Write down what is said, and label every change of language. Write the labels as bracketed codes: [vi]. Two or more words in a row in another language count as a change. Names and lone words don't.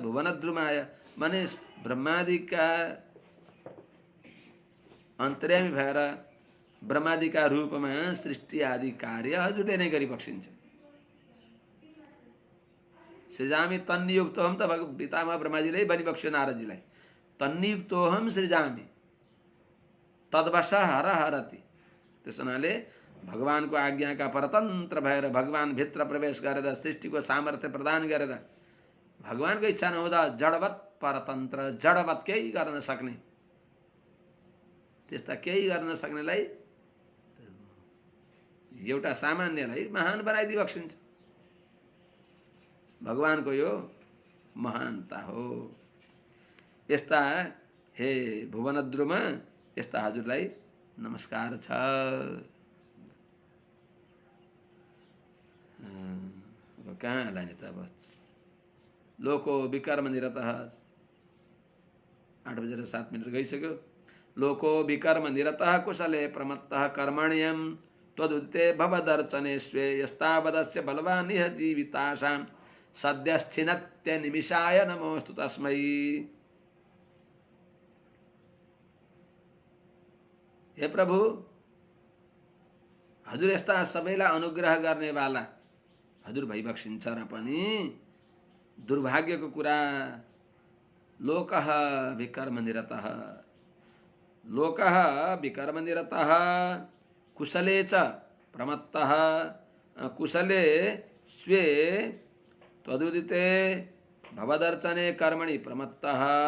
[ne] भुवनद्रुमाय माने ब्रह्मादिका अन्तर्यामी भएर ब्रह्मादिका रूपमा सृष्टि आदि कार्य हजुरले नै गरिबक्सिन्छ। [sa] सृजामि तन्नियुक्तोहम [ne] त पितामह ब्रह्माजीले बनिबक्स्यो नारदजीलाई। [sa] तन्नियुक्तोहम सृजामि तद्वश हर हरति। [ne] त्यस हुनाले भगवानको आज्ञाका परतन्त्र भएर भगवान भित्र प्रवेश गरेर सृष्टिको सामर्थ्य प्रदान गरेर भगवानको इच्छा नहुँदा जडवत परतन्त्र जडवत केही गर्न सक्ने त्यस्ता केही गर्न सक्नेलाई एउटा सामान्यलाई महान बनाइदिई बक्सिन्छ। भगवानको यो महानता हो। यस्ता हे भुवनद्रुम यस्ता हजुरलाई नमस्कार छ। अब कहाँ लाने त? अब [sa] लोको विकर्म निरतः [ne] 8:07 गइसक्यो। [sa] लोको विकर्म निरतः कुशले प्रमत्तः कर्मण्यं त्वदुदिते भवदर्चने स्वे यस्तावदस्य बलवान् इह जीवितासां सद्यश्चिनत्य निमिषाय नमोस्तु तस्मै। [ne] हे प्रभु, हजुर यस्ता सबैलाई अनुग्रह गर्नेवाला हजुर भइबक्सिन्छ र पनि दुर्भाग्यको कुरा [sa] लोकः विकर्म निरतः लोकः विकर्म निरतः कुशले च प्रमत्तः कुशले स्वे त्वदुदिते भवदर्चने कर्मणि प्रमत्तः